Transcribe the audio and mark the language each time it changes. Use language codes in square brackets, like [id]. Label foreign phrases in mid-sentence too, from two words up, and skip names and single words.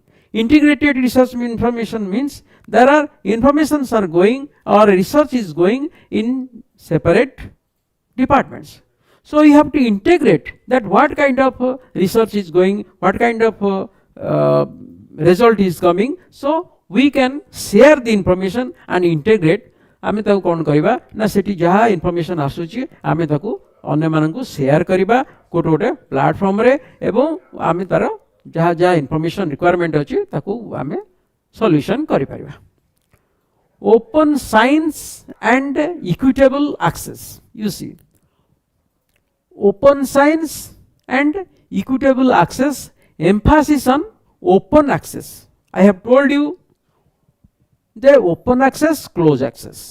[en] Integrated research information means there are informations are going or research is going in separate departments. So you have to integrate that what kind of research is going, what kind of result is coming. So we can share the information and integrate. [or] ଆମେ ତାକୁ କଣ କରିବା ନା ସେଠି ଯାହା information ଆସୁଛି ଆମେ ତାକୁ ଅନ୍ୟ ମାନଙ୍କୁ ସେୟାର କରିବା କେତେ କେତେ ପ୍ଲାଟଫର୍ମ ରେ ଏବଂ ଆମେ ତାର ଯାହା ଯାହା [en] information requirement [or] ଅଛି ତାକୁ ଆମେ solution କରି ପାରିବା. [en] Open science and equitable access. You see, open science and equitable access, emphasis on open access. I have told you the open access, close access.